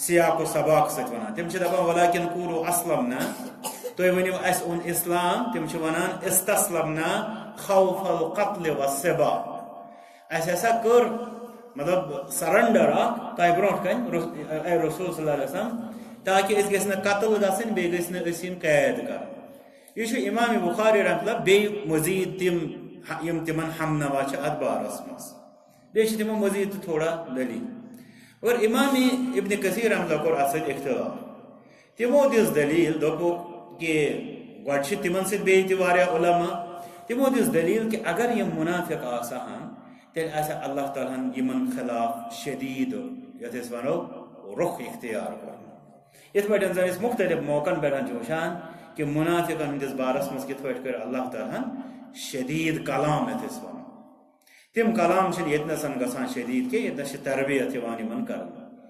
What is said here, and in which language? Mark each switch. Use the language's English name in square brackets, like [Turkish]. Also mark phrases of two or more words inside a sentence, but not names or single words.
[Kashmiri] و سباق سۭتۍ ونان تِم چھِ دپان [Arabic] ولکن قولوا اسلمنا [Kashmiri] تُہۍ ؤنِو اَسہِ اوٚن اِسلام تِم چھِ وَنان [Arabic] اِستسلمنا خوف القتل والسبا [Kashmiri] اَسہِ ہسا کٔر مطلب سرنڈر اکھ تۄہہِ برونٛٹھ کَنہِ اے رسول [Arabic] صلی اللہ علیہ وسلم [Kashmiri] تاکہِ أسۍ گٔژھۍ نہٕ قتل گژھٕنۍ بیٚیہِ گٔژھۍ نہٕ أسۍ یِن قید کرٕنۍ یہ چھُ امام بخاری [Arabic] رحمۃ اللہ [Kashmiri] بیٚیہِ مزیٖد تِم یِم تِمن ہمنوا چھِ اتھ بارس منٛز بیٚیہِ چھِ تِمو مزیٖد تہِ تھوڑا دٔلیٖل اور امام ابن کثیر [Arabic] رحمۃ اللہ [Kashmiri] کوٚر اتھ سۭتۍ اختلاف تِمو دِژ دٔلیٖل دوٚپُکھ کہِ گۄڈٕ چھِ تِمن سۭتۍ بیٚیہِ تہِ واریاہ علما تِمو دِژ دٔلیٖل کہِ اگر یِم مُنافِق آسہٕ ہن تیٚلہِ آسہِ اللہ تعالیٰ ہن یِمن خلاف شدیٖد یتھ أسۍ ونو رُخ اختیار کوٚرمُت یِتھ پٲٹھۍ زن أسۍ مختلف موقعن پٮ۪ٹھ چھِ وٕچھان کہ منافقن ہندس بارس مز کت پٲٹھۍ کٔر اللہ تعالیٰ شدید کلام یتھ أسۍ ونو تم کلام چھِنہٕ ییٚتنَسن گژھان شدید کینٛہہ ییٚتنَس چھِ تربیت یِوان یِمن کرنہٕ